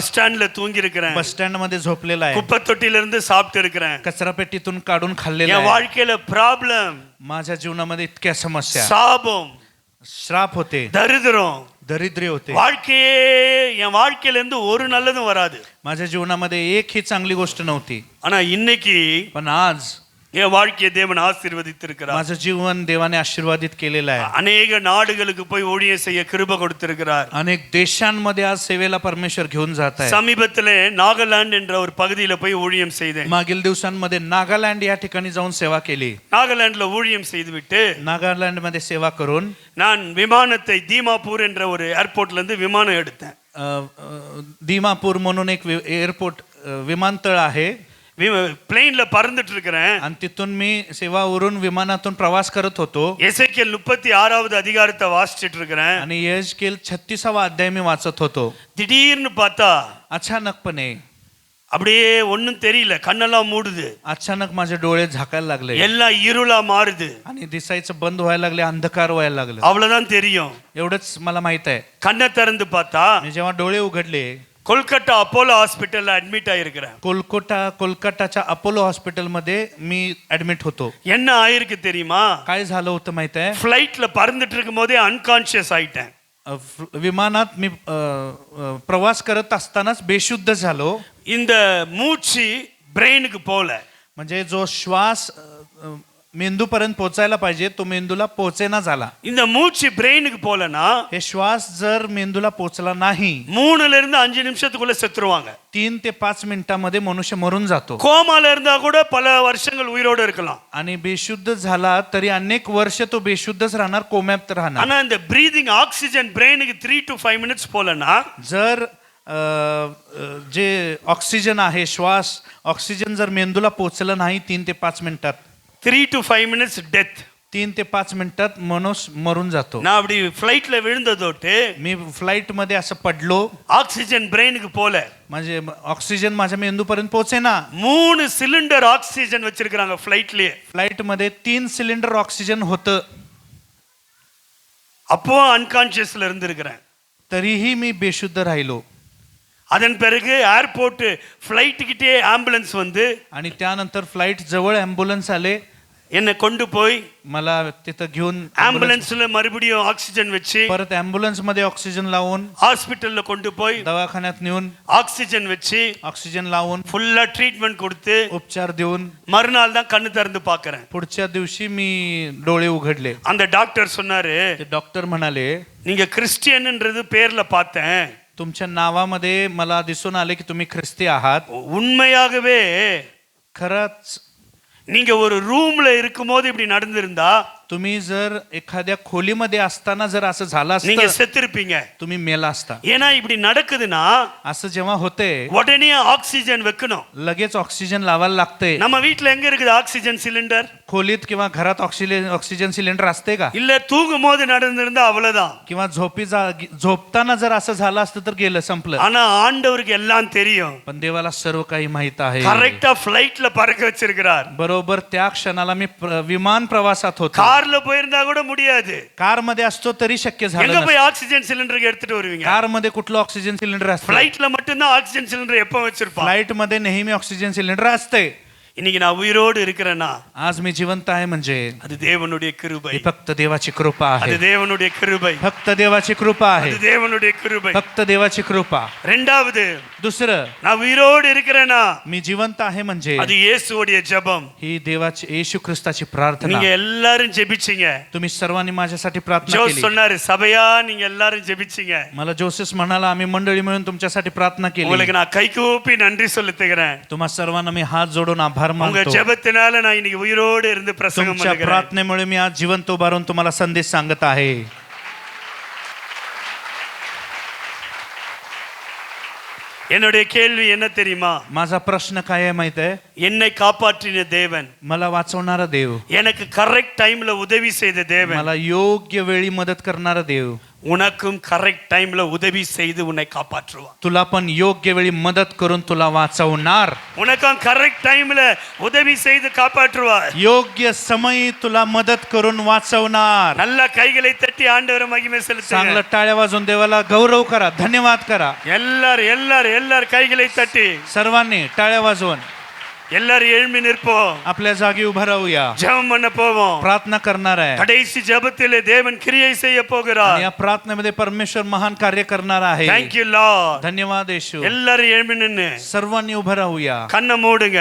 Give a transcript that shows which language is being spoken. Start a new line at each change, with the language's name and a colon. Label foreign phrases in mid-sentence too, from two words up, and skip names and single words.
English: bus standல
Tamil: தூங்கி இருக்கிறேன்.
English: bus stand
Marathi: मध्ये झोपलेला आहे.
Tamil: குப்பை தொட்டில இருந்து சாப்பிட்டு இருக்கிறேன்.
Marathi: कचरा पेटीतून काढून खाल्लेला
Tamil: என்
Marathi: आहे.
Tamil: வாழ்க்கையில ப்ராப்ளம்,
Marathi: माझ्या जीवनामध्ये इतक्या समस्या,
Tamil: சாபம்,
Marathi: श्राप होते,
Tamil: தரித்திரம்,
Marathi: दरिद्री होते.
Tamil: வாழ்க்கையே என் வாழ்க்கையில இருந்து ஒரு நல்லதும் வராது.
Marathi: माझ्या जीवनामध्ये एक ही चांगली गोष्ट नव्हती.
Tamil: ஆனா இன்னைக்கு
Marathi: पण आज
Tamil: என் வாழ்க்கையை தேவன் ஆசீர்வதித்திருக்கிறார்.
Marathi: माझं जीवन देवाने आशीर्वादित केलेलं आहे.
Tamil: அநேக நாடுகளுக்கு போய் ஊழியம் செய்ய கிருபை கொடுத்திருக்கிறார்.
Marathi: अनेक देशांमध्ये आज सेवेला परमेश्वर घेऊन जात आहे.
Tamil: சமீபத்திலே நாகாலாந்து என்ற ஒரு பகுதியில போய் ஊழியம் செய்தேன்.
Marathi: मागील दिवसांमध्ये नागालँड या ठिकाणी जाऊन सेवा केली.
Tamil: நாகாலாந்துல ஊழியம் செய்துவிட்டு
Marathi: नागालँड मध्ये सेवा करून
Tamil: நான் விமானத்தை தீமாப்பூர் என்ற ஒரு ஏர்போர்ட்ல இருந்து விமானம் எடுத்தேன்.
Marathi: दीमापूर म्हणून एक एअरपोर्ट विमानतळ आहे.
Tamil: பிளேன்ல பறந்துட்டு இருக்கிறேன்.
Marathi: आणि तिथून मी सेवावरून विमानातून प्रवास करत होतो.
Tamil: எசேக்கியேல் 36வது அதிகாரத்தை வாசிச்சிட்டு இருக்கிறேன்.
Marathi: आणि यहेजकेल 36वा अध्याय मी वाचत होतो.
Tamil: திடீர்னு பார்த்தா
Marathi: अचानकपणे
Tamil: அப்படியே ஒண்ணும் தெரியல, கண்ணெல்லாம் மூடுது,
Marathi: अचानक माझे डोळे झाकायला लागले
Tamil: எல்லாம் இருளா மாறுது.
Marathi: आणि दिसायचं बंद व्हायला लागले, अंधकार व्हायला लागलं.
Tamil: அவ்வளவுதான் தெரியும்.
Marathi: एवढंच मला माहित आहे.
Tamil: கண்ணை திறந்து பார்த்தா
Marathi: मी जेव्हा डोळे उघडले,
Tamil: கொல்கட்டா அப்போலோ
English: hospitalல admit
Tamil: ஆயிருக்கிறேன்.
Marathi: कोलकाताच्या अपोलो हॉस्पिटलमध्ये मी ऍडमिट होतो.
Tamil: என்ன ஆயிருக்கு தெரியுமா?
Marathi: काय झालं होतं माहित आहे?
Tamil: ஃப்ளைட்ல பறந்துட்டு இருக்கும் போதே அன்கான்ஷியஸ் ஆயிட்டேன்.
Marathi: विमानात मी प्रवास करत असतानाच बेशुद्ध झालो.
Tamil: இந்த மூச்சு ब्रेनக்கு போல,
Marathi: म्हणजे जो श्वास मेंदूपर्यंत पोहोचायला पाहिजे तो मेंदूला पोहोचेना झाला.
Tamil: இந்த மூச்சு ब्रेनக்கு போலனா
Marathi: हे श्वास जर मेंदूला पोहोचला नाही,
Tamil: 3 ல இருந்து 5 நிமிஷத்துக்குள்ள செத்துருவாங்க.
Marathi: 3 ते 5 मिनिटांमध्ये मनुष्य मरून जातो.
Tamil: கோமால இருந்தா கூட பல வருஷங்கள் உயிரோட இருக்கலாம்.
Marathi: आणि बेशुद्ध झाला तरी अनेक वर्ष तो बेशुद्धच राहणार, कोम्यात राहणार.
Tamil: ஆனா இந்த
English: breathing oxygen brainக்கு 3 to 5 minutes
Tamil: போலனா
Marathi: जर जे ऑक्सिजन आहे, श्वास ऑक्सिजन जर मेंदूला पोहोचलं नाही 3 ते 5 मिनिटात,
English: 3 to 5 minutes death.
Marathi: 3 ते 5 मिनिटात मनुष्य मरून जातो.
Tamil: நான் அப்படி ஃப்ளைட்ல விழுந்ததோட்டு
Marathi: मी फ्लाईट मध्ये असं पडलो.
Tamil: ஆக்சிஜன் ब्रेनக்கு போல,
Marathi: म्हणजे ऑक्सिजन माझ्या मेंदूपर्यंत पोहोचेना.
Tamil: 3
English: cylinder oxygen
Tamil: வச்சிருக்காங்க ஃப்ளைட்லயே.
Marathi: फ्लाईट मध्ये 3
English: cylinder oxygen
Marathi: होतं.
Tamil: அப்போ அன்கான்ஷியஸ்ல இருந்திருக்கிறேன்.
Marathi: तरीही मी बेशुद्ध राहिलो.
Tamil: அதன் பிறகு
English: airport flight
Tamil: கிட்டே ஆம்புலன்ஸ் வந்து
Marathi: आणि त्यानंतर फ्लाईट जवळ ॲम्ब्युलन्स आले.
Tamil: என்னை கொண்டு போய்
Marathi: मला तिथं घेऊन
Tamil: ஆம்புலன்ஸ்ல மறுபடியும் ஆக்சிஜன் வச்சு
Marathi: परत ॲम्ब्युलन्स मध्ये ऑक्सिजन लावून
Tamil: ஹாஸ்பிடல்ல கொண்டு போய்
Marathi: दवाखान्यात नेऊन
Tamil: ஆக்சிஜன் வச்சு
Marathi: ऑक्सिजन लावून
English: fullா treatment
Tamil: கொடுத்து
Marathi: उपचार देऊन
Tamil: மறுநாள் தான் கண்ணு திறந்து பார்க்கறேன்.
Marathi: पुढच्या दिवशी मी डोळे उघडले.
Tamil: அந்த டாக்டர் சொன்னாரு,
Marathi: ते डॉक्टर म्हणाले,
Tamil: நீங்க கிறிஸ்டியன்ன்றது பேர்ல பார்த்தேன்,
Marathi: तुमच्या नावामध्ये मला दिसून आले की तुम्ही ख्रिस्ती आहात.
Tamil: உண்மையாகவே
Marathi: खरंच
Tamil: நீங்க ஒரு ரூம்ல இருக்கும்போது இப்படி நடந்திருந்தா
Marathi: तुम्ही जर एखाद्या खोलीमध्ये असताना जर असं झालं
Tamil: நீங்க
Marathi: असतं
Tamil: செத்திருப்பீங்க.
Marathi: तुम्ही मेला असता.
Tamil: ஏன்னா இப்படி நடக்குதுன்னா
Marathi: असं जेव्हा होते
Tamil: உடனே ஆக்சிஜன் வைக்கணும்.
Marathi: लगेच ऑक्सिजन लावायला लागते.
Tamil: நம்ம வீட்ல எங்க இருக்குது
English: oxygen cylinder?
Marathi: खोलीत किंवा घरात
English: oxygen cylinder
Marathi: असते का?
Tamil: இல்ல தூங்கும் போது நடந்திருந்தா அவ்வளவுதான்.
Marathi: किंवा झोपताना जर असं झालं असतं तर गेलं, संपलं.
Tamil: ஆனா ஆண்டவருக்கு எல்லாம் தெரியும்.
Marathi: पण देवाला सर्व काही माहित आहे.
English: correctா flightல
Tamil: பறக்க வச்சிருக்கிறார்.
Marathi: बरोबर त्या क्षणाला मी विमान प्रवासात होतो.
Tamil: கார்ல போயிருந்தா கூட முடியாது.
Marathi: कार मध्ये असतो तरी शक्य झालं
Tamil: எங்க
Marathi: नसतं.
Tamil: போய்
English: oxygen cylinder
Tamil: எடுத்துட்டு வருவீங்க?
Marathi: कार मध्ये कुठलं
English: oxygen cylinder
Marathi: असतं?
Tamil: ஃளைட்ல மட்டும்தான்
English: oxygen cylinder
Tamil: எப்ப வச்சிருப்பான்?
Marathi: फ्लाइट मध्ये नेहमी
English: oxygen cylinder
Marathi: असते.
Tamil: இன்னைக்கு நான் உயிரோடு இருக்கிறேன்னா
Marathi: आज मी जिवंत आहे म्हणजे
Tamil: அது தேவனுடைய கிருபை.
Marathi: ही फक्त देवाची कृपा
Tamil: அது
Marathi: आहे.
Tamil: தேவனுடைய கிருபை.
Marathi: फक्त देवाची कृपा आहे.
Tamil: அது தேவனுடைய கிருபை.
Marathi: फक्त देवाची कृपा.
Tamil: இரண்டாவது,
Marathi: दुसरं,
Tamil: நான் உயிரோடு இருக்கிறேன்னா
Marathi: मी जिवंत आहे म्हणजे
Tamil: அது இயேசுவுடைய ஜெபம்.
Marathi: ही देवाची येशू ख्रिस्ताची प्रार्थना.
Tamil: நீங்க எல்லாரும் ஜெபிச்சீங்க.
Marathi: तुम्ही सर्वांनी माझ्यासाठी प्रार्थना
Tamil: ஜோஸ்
Marathi: केली.
Tamil: சொன்னாரு, சபையா நீங்க எல்லாரும் ஜெபிச்சீங்க.
Marathi: मला जोसेस म्हणाला आम्ही मंडळी मिळून तुमच्यासाठी प्रार्थना केली.
Tamil: உங்களுக்கு நான் கைகூப்பி நன்றி சொல்லுகிறேன்.
Marathi: तुम्हा सर्वांना मी हात जोडून आभार
Tamil: உங்க
Marathi: मानतो.
Tamil: ஜெபத்தினால நான் இன்னைக்கு உயிரோடு இருந்து பிரசங்கம்
Marathi: तुमच्या
Tamil: பண்ணுகிறேன்.
Marathi: प्रार्थनेमुळे मी आज जिवंत उभारून तुम्हाला संदेश सांगत आहे.
Tamil: என்னுடைய கேள்வி என்ன தெரியுமா?
Marathi: माझा प्रश्न काय आहे माहित आहे?
Tamil: என்னை காப்பாற்றின தேவன்,
Marathi: मला वाचवणारा देव,
Tamil: எனக்கு
English: correct timeல
Tamil: உதவி செய்த தேவன்,
Marathi: मला योग्य वेळी मदत करणारा देव
Tamil: உனக்கும்
English: correct timeல
Tamil: உதவி செய்து உன்னை காப்பாற்றுவான்.
Marathi: तुला पण योग्य वेळी मदत करून तुला वाचवणार.
Tamil: உனக்கும்
English: correct timeல
Tamil: உதவி செய்து காப்பாற்றுவார்.
Marathi: योग्य समयी तुला मदत करून वाचवणार.
Tamil: நல்ல கைகளை தட்டி ஆண்டவரை மகிமை
Marathi: चांगलं
Tamil: செலுத்துங்க.
Marathi: टाळ्या वाजवून देवाला गौरव करा, धन्यवाद करा.
Tamil: எல்லாரும் கைகளை தட்டி
Marathi: सर्वांनी टाळ्या वाजवून
Tamil: எல்லாரும் எழும்பி நிற்போம்.
Marathi: आपल्या जागी उभा राहूया.
Tamil: ஜெபம் பண்ண போவோம்.
Marathi: प्रार्थना करणार आहे.
Tamil: கடைசி ஜெபத்திலே தேவன் கிரியை செய்ய
Marathi: आणि
Tamil: போகிறார்.
Marathi: या प्रार्थनेमध्ये परमेश्वर महान कार्य करणार आहे.
English: Thank you Lord.
Marathi: धन्यवाद येशू.
Tamil: எல்லாரும் எழும்பி நின்னு
Marathi: सर्वांनी उभं राहूया.
Tamil: கண்ணை மூடுங்க.